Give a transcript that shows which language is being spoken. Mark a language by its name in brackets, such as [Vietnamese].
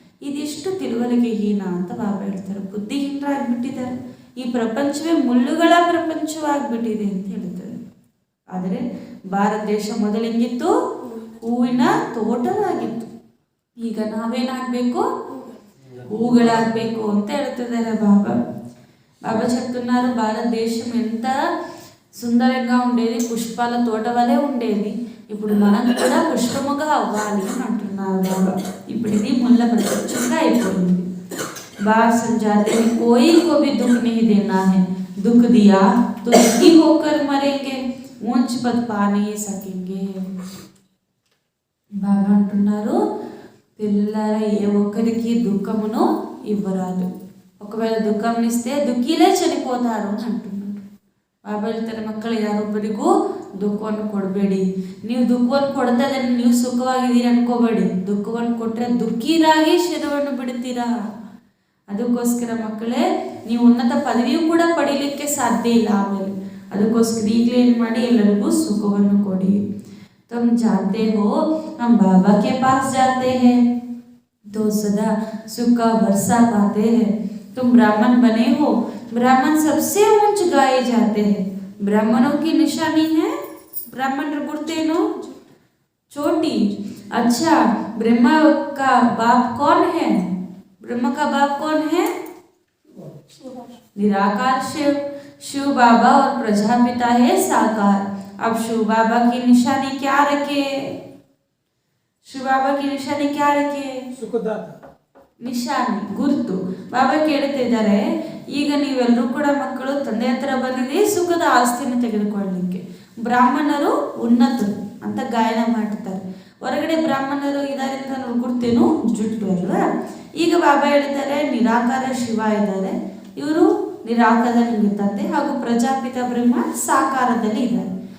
[Kannada] ಇದಿಷ್ಟು ತಿಳುವಳಿಕೆಹೀನ ಅಂತ ಬಾಬಾ ಹೇಳ್ತಾರೆ. ಬುದ್ಧಿಹೀನರಾಗ್ಬಿಟ್ಟಿದ್ದಾರೆ. ಈ ಪ್ರಪಂಚವೇ ಮುಳ್ಳುಗಳ ಪ್ರಪಂಚವಾಗ್ಬಿಟ್ಟಿದೆ ಅಂತ ಹೇಳ್ತಾರೆ. ಆದರೆ ಭಾರತ ದೇಶ ಮೊದಲು ಹೆಂಗಿತ್ತು, ಹೂವಿನ ತೋಟವಾಗಿತ್ತು. ಈಗ ನಾವೇನಾಗಬೇಕು, హూగలాగಬೇಕು ಅಂತ ಹೇಳ್ತಿದ್ದಾರೆ బాబా. [Telugu] బాబా చెప్తున్నారు భారతదేశం ఎంత సుందరంగా ఉండేది, పుష్పాల తోట వలె ఉండేది, ఇప్పుడు మనం కూడా పుష్పముగా అవ్వాలి అని అంటున్నారు బాబా. ఇప్పుడు ఇది ముళ్ళ ప్రపంచంగా అయిపోయింది. [Hindi] बाप समझाते हैं कोई को भी दुख नहीं देना है, दुख दिया तो दुखी होकर मरेंगे, ऊंच पद पा नहीं सकेंगे. [Telugu] బాబా అంటున్నారు పిల్లల ఏ ఒక్కరికి దుఃఖమును ఇవ్వరాదు, ఒకవేళ దుఃఖంనిస్తే దుఃఖీలే చనిపోతారు అని అంటున్నారు. [Kannada] బాబా ಹೇಳ್ತಾರೆ ಮಕ್ಕಳು ಯಾರೊಬ್ಬರಿಗೂ ದುಃಖವನ್ನು ಕೊಡಬೇಡಿ. ನೀವು ದುಃಖವನ್ನು ಕೊಡ್ತದೆ ನೀವು ಸುಖವಾಗಿದ್ದೀರಿ ಅನ್ಕೋಬೇಡಿ, ದುಃಖವನ್ನು ಕೊಟ್ಟರೆ ದುಃಖೀರಾಗಿ ಶರೀರವನ್ನು ಬಿಡ್ತೀರಾ. ಅದಕ್ಕೋಸ್ಕರ ಮಕ್ಕಳೇ ನೀವು ಉನ್ನತ ಪದವಿಯೂ ಕೂಡ ಪಡೀಲಿಕ್ಕೆ ಸಾಧ್ಯ ಇಲ್ಲ ಆಮೇಲೆ. ಅದಕ್ಕೋಸ್ಕರ ಈಗಲೇ ಏನು ಮಾಡಿ ಎಲ್ಲರಿಗೂ ಸುಖವನ್ನು ಕೊಡಿ. [Hindi] तुम जानते हो हम बाबा के पास जाते हैं तो सदा सुख का वर्षा पाते हैं. तुम ब्राह्मण बने हो, ब्राह्मण सबसे ऊंच गाए जाते हैं. ब्राह्मणों की निशानी है, ब्राह्मण गुर्तेनो छोटी. अच्छा, ब्रह्मा का बाप कौन है, ब्रह्मा का बाप कौन है, निराकार शिव. शिव बाबा और प्रजापिता है साकार. अब शिव बाबा की निशानी क्या रखे, शिव बाबा की निशानी क्या रखे, [Kannada] ಸುಖದಾತ ನಿಶಾನಿ ಗುರುತು. ಬಾಬಾ ಕೇಳ್ತಿದ್ದಾರೆ, ಈಗ ನೀವೆಲ್ಲರೂ ಕೂಡ ಮಕ್ಕಳು ತಂದೆ ಹತ್ರ ಬಂದಿದ್ದೀರಿ ಸುಖದ ಆಸ್ತಿಯನ್ನು ತೆಗೆದುಕೊಳ್ಳಲಿಕ್ಕೆ. ಬ್ರಾಹ್ಮಣರು ಉನ್ನತರು ಅಂತ ಗಾಯನ ಮಾಡ್ತಾರೆ. ಹೊರಗಡೆ ಬ್ರಾಹ್ಮಣರು ಇದ್ದಾರೆ ಅಂತ ನಾವು ಗುರ್ತೇನು, ಜುಟ್ಟು ಅಲ್ವಾ. ಈಗ ಬಾಬಾ ಹೇಳ್ತಾರೆ ನಿರಾಕಾರ ಶಿವ ಇದ್ದಾರೆ, ಇವರು ನಿರಾಕಾರದಲ್ಲಿ ತಂದೆ ಹಾಗೂ ಪ್ರಜಾಪಿತ ಬ್ರಹ್ಮ ಸಾಕಾರದಲ್ಲಿ ಇದ್ದಾರೆ.